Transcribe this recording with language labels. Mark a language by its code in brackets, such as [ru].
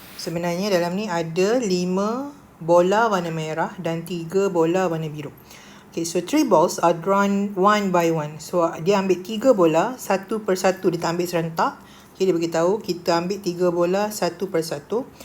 [ms] Sebenarnya dalam ni ada 5 bola warna merah dan 3 bola warna biru. [en] Okay, so 3 balls are drawn one by one. [ms] So, dia ambil 3 bola, satu per satu dia tak ambil serentak. Okay, dia beritahu kita ambil 3 bola satu per satu.